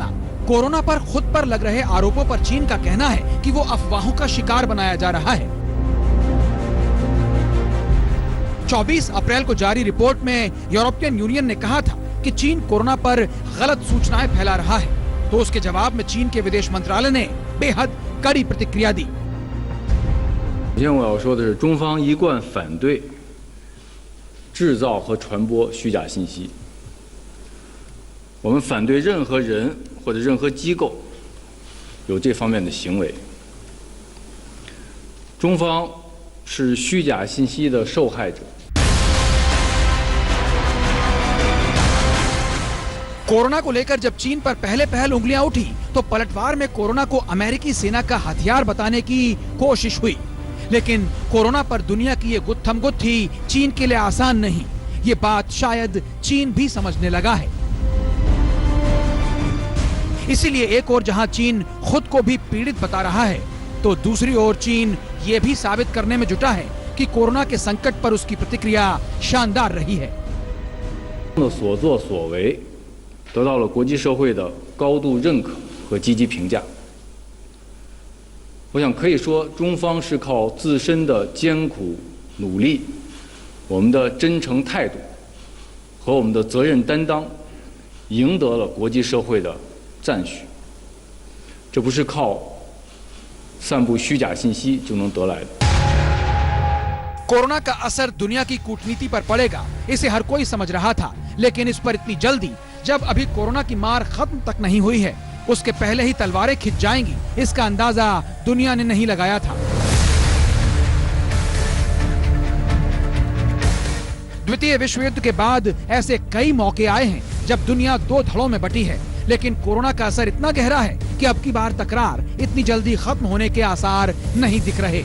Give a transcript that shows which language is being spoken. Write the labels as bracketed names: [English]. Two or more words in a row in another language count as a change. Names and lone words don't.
[Hindi] कोरोना पर खुद पर लग रहे आरोपों पर चीन का कहना है कि वो अफवाहों का शिकार बनाया जा रहा है। 24 अप्रैल को जारी रिपोर्ट में यूरोपियन यूनियन ने कहा था कि चीन कोरोना पर गलत सूचनाएं फैला रहा है, तो उसके जवाब में चीन के विदेश मंत्रालय ने बेहद कड़ी प्रतिक्रिया दी। [Chinese] 首先我要说的是，中方一贯反对制造和传播虚假信息。我们反对任何人或者任何机构有这方面的行为。中方是虚假信息的受害者。 [Hindi] कोरोना को लेकर जब चीन पर पहले पहल उंगलियां उठी, तो पलटवार में कोरोना को अमेरिकी सेना का हथियार बताने की कोशिश हुई। लेकिन कोरोना पर दुनिया की ये गुत्थम गुत्थी चीन के लिए आसान नहीं, ये बात शायद चीन भी समझने लगा है। इसीलिए एक ओर जहां चीन खुद को भी पीड़ित बता रहा है, तो दूसरी ओर चीन ये भी साबित करने में जुटा है कि कोरोना के संकट पर उसकी प्रतिक्रिया शानदार रही है। [Chinese] 所作所为得到了国际社会的高度认可和积极评价。我想可以说，中方是靠自身的艰苦努力，我们的真诚态度和我们的责任担当，赢得了国际社会的赞许。这不是靠散布虚假信息就能得来的。 [Hindi] कोरोना का असर दुनिया की कूटनीति पर पड़ेगा, इसे हर कोई समझ रहा था, लेकिन इस पर इतनी जल्दी, जब अभी कोरोना की मार खत्म तक नहीं हुई है, उसके पहले ही तलवारें खिंच जाएंगी, इसका अंदाजा दुनिया ने नहीं लगाया था। द्वितीय विश्व युद्ध के बाद ऐसे कई मौके आए हैं जब दुनिया दो धड़ों में बटी है, लेकिन कोरोना का असर इतना गहरा है कि अब की बार तकरार इतनी जल्दी खत्म होने के आसार नहीं दिख रहे।